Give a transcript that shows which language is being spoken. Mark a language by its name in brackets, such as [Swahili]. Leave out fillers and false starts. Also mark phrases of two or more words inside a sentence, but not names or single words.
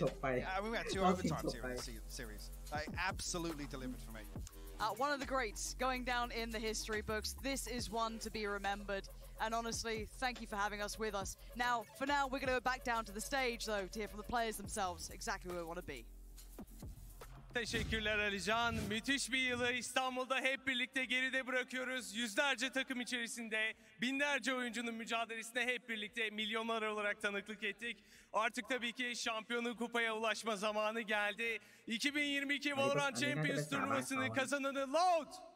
[English] I mean, we had 2 overtimes here in the series. Absolutely delivered for me. One of the greats going down in the history books. This is one to be remembered. And honestly, thank you for having us with us. Now, for now, we're going to go back down to the stage, though, to hear from the players themselves exactly where we want to be. [Turkish] Teşekkürler Alican. Müthiş bir yılı İstanbul'da hep birlikte geride bırakıyoruz. Yüzlerce takım içerisinde binlerce oyuncunun mücadelesine hep birlikte milyonlar olarak tanıklık ettik. Artık tabii ki şampiyonun kupaya ulaşma zamanı geldi. 2022 Valorant Champions turnuvasının kazananı Loud.